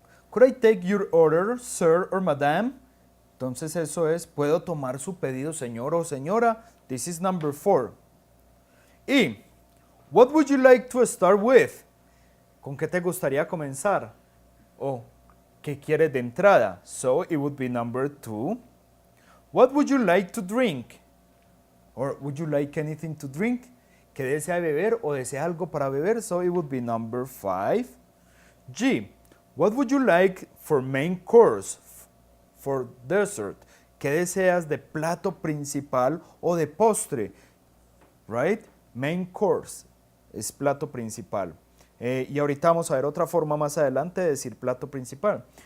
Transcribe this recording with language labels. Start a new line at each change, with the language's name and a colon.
English: Could I take your order, sir or madam?
Spanish: Entonces eso es, ¿puedo tomar su pedido, señor o señora?
English: This is number 4. E, what would you like to start with?
Spanish: ¿Con qué te gustaría comenzar?
English: Oh,
Spanish: ¿Qué quieres de entrada?
English: So it would be number 2. What would you like to drink? Or would you like anything to drink?
Spanish: ¿Qué desea beber o desea algo para beber?
English: So it would be number 5. G. What would you like for main course? For dessert.
Spanish: ¿Qué deseas de plato principal o de postre?
English: Right?
Spanish: Main course es plato principal. Y ahorita vamos a ver otra forma más adelante de decir plato principal.